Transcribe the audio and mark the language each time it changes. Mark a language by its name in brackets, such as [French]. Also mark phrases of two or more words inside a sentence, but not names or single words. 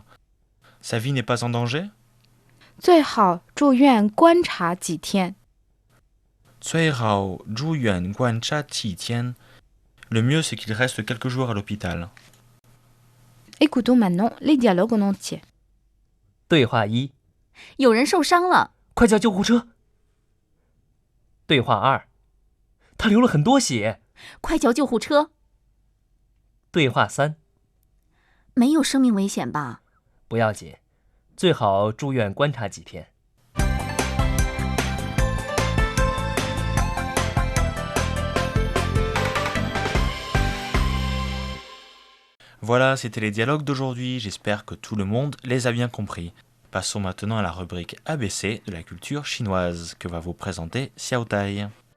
[French] Sa vie n'est pas en danger? [Chinese] 最好住院观察几天。最好住院观察几天. Le mieux, c'est qu'il reste quelques jours à l'hôpital. Écoutons maintenant les dialogues en entier. 对话1，有人受伤了，快叫救护车。对话2，他流了很多血。快叫救护车！对话3，没有生命危险吧？不要紧，最好住院观察几天。 [French] Voilà, c'était les dialogues d'aujourd'hui. J'espère que tout le monde les a bien compris. Passons maintenant à la rubrique ABC de la culture chinoise que va vous présenter Xiao Tai.